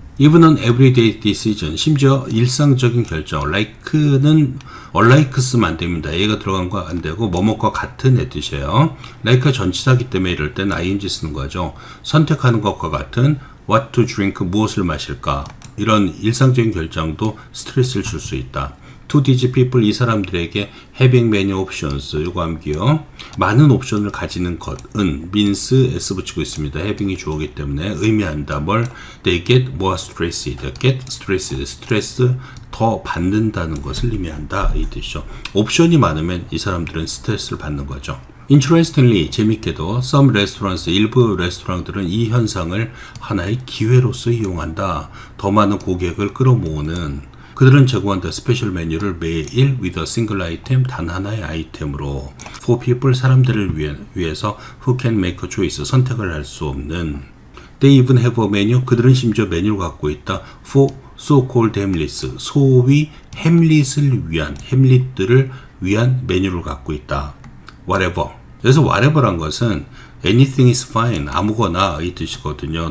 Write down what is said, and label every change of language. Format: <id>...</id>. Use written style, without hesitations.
<en>Even an everyday decision,</en> <ko>심지어 일상적인 결정, like는 unlike 쓰면 안 됩니다. 얘가 들어간 거 안 되고 뭐뭐과 같은 애 뜻이에요. like 전치사기 때문에 이럴 땐 ing 쓰는 거죠. 선택하는 것과 같은</ko> <en>what to drink,</en> <ko>무엇을 마실까, 이런 일상적인 결정도 스트레스를 줄 수 있다.</ko> <en>To these people,</en> <ko>이 사람들에게</ko> <en>having many options,</en> <ko>요거 암기요. 많은 옵션을 가지는 것은 means s 붙이고 있습니다. having이 주어기 때문에 의미한다. 뭘?</ko> <en>They get more stressed. get stressed.</en> <ko>스트레스 더 받는다는 것을 의미한다 이 뜻이죠. 옵션이 많으면 이 사람들은 스트레스를 받는 거죠.</ko> <en>Interestingly,</en> <ko>재밌게도 some restaurants, 일부 레스토랑들은 이 현상을 하나의 기회로서 이용한다. 더 많은 고객을 끌어모으는. 그들은 제공한다. 스페셜 메뉴를 매일</ko> <en>with a single item,</en> <ko>단 하나의 아이템으로.</ko> <en>For people,</en> <ko>사람들을 위해서</ko> <en>who can make a choice,</en> <ko>선택을 할 수 없는.</ko> <en>They even have a menu,</en> <ko>그들은 심지어 메뉴를 갖고 있다.</ko> <en>For so-called hamlets,</en> <ko>소위 햄릿을 위한, 햄릿들을 위한 메뉴를 갖고 있다. whatever. 그래서 whatever란 것은</ko> <en>anything is fine,</en> <ko>아무거나 이 뜻이거든요.</ko>